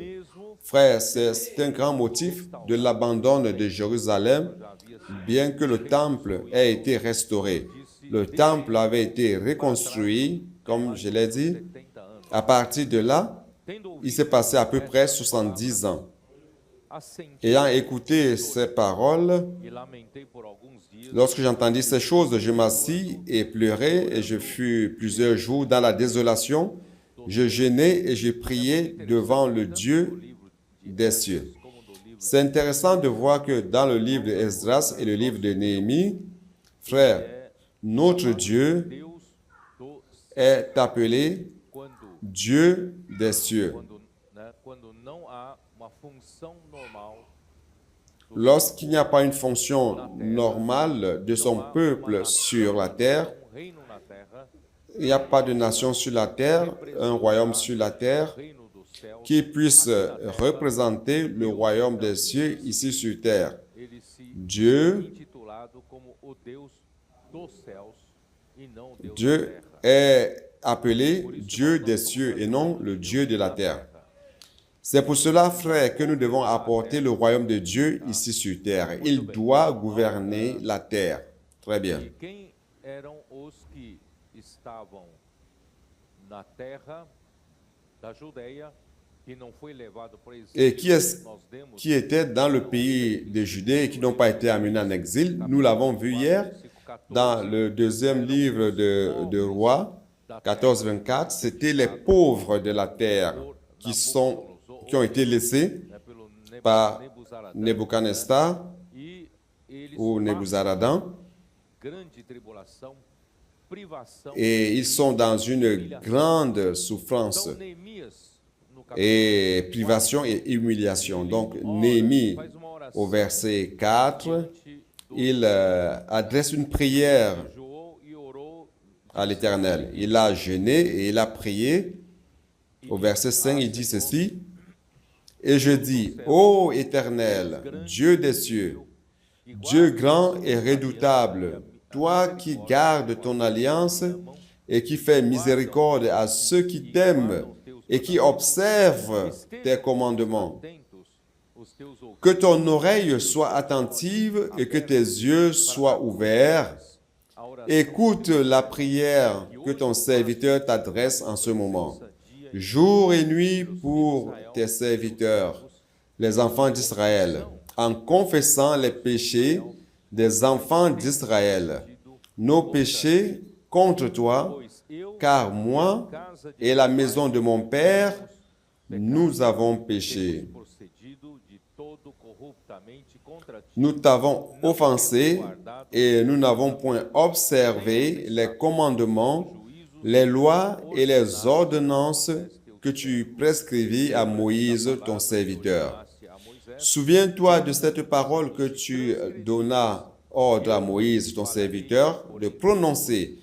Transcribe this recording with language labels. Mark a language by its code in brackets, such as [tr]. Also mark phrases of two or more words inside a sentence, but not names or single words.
[fr] Frères, c'est un grand motif de l'abandon de Jérusalem, bien que le temple ait été restauré. Le temple avait été reconstruit, comme je l'ai dit. [pt] 70 anos. [fr] À partir de là, [pt] Tendo [fr] il [pt] ouvido [fr] s'est passé à peu près 70 ans. [pt] assenti [fr] Ayant écouté ces paroles, [pt] e lamentei por alguns dias, [fr] lorsque j'entendis ces choses, je m'assis et pleurai, et je fus plusieurs jours dans la désolation. Je jeûnais et je priais devant le Dieu des cieux. [pt] como do livro [fr] C'est intéressant de voir que dans le livre d'Esdras et le livre de Néhémie, frères, notre Dieu [pt] Deus [fr] est appelé [pt] quando, [fr] Dieu des cieux. [pt] quando não há uma função normal [fr] Lorsqu'il n'y a pas une fonction normale de son peuple sur la terre, [pt] reino na terra, [fr] il n'y a pas de nation sur la terre, un royaume sur la terre [pt] reino dos céus, [fr] qui puisse représenter le royaume des cieux ici sur terre. [pt] ele se [fr] Dieu, [pt] intitulado como o Deus dos céus e não o Deus da [fr] Dieu [pt] terra. [fr] est appelé Dieu des cieux et non le Dieu de la terre. C'est pour cela, frères, que nous devons apporter le royaume de Dieu ici sur terre. Il doit gouverner la terre. Très bien. [pt] E quem eram os que estavam na terra da Judeia que não foi levado para o exílio? [fr] Et qui est [pt] Nós demos [fr] qui étaient dans le pays de Judée et qui n'ont pas été amenés en exil? Nous l'avons vu hier dans le deuxième livre de Rois, 14-24. C'était les pauvres de la terre qui ont été laissés [pt] pelo [fr] par [pt] Nebuzaradã, [fr] Nebuchadnezzar [pt] e eles [fr] ou Nebuzaradan. [pt] grande tribulação, privação. [fr] Et ils sont dans une grande souffrance [pt] Então, Neemias, no capítulo [fr] et privation et humiliation. Donc, Néhémie, [pt] faz uma oração [fr] au verset 4, [pt] diante [fr] il adresse une prière [pt] jejuou e orou, [fr] à l'Éternel. Il a jeûné et il a prié. Au verset 5, il dit ceci. Et je dis, ô Éternel, Dieu des cieux, Dieu grand et redoutable, toi qui gardes ton alliance et qui fais miséricorde à ceux qui t'aiment et qui observent tes commandements. [pt] atentos os teus ouvidos, [fr] Que ton oreille soit attentive et que tes yeux soient ouverts. [pt] a oração [fr] Écoute la prière que ton serviteur t'adresse en ce moment, jour et nuit pour tes serviteurs, les enfants d'Israël, en confessant les péchés des enfants d'Israël, nos péchés contre toi, [pt] pois eu, [fr] car moi [pt] casa de [fr] et la maison de mon Père, nous avons péché. [pt] procedido de todo corruptamente contra ti. [fr] Nous t'avons offensé et nous n'avons point observé les commandements, les lois et les ordonnances que tu prescrivis à Moïse, ton serviteur. [pt] A Moisés, [fr] Souviens-toi de cette parole que tu donnas ordre à Moïse, ton serviteur, de prononcer.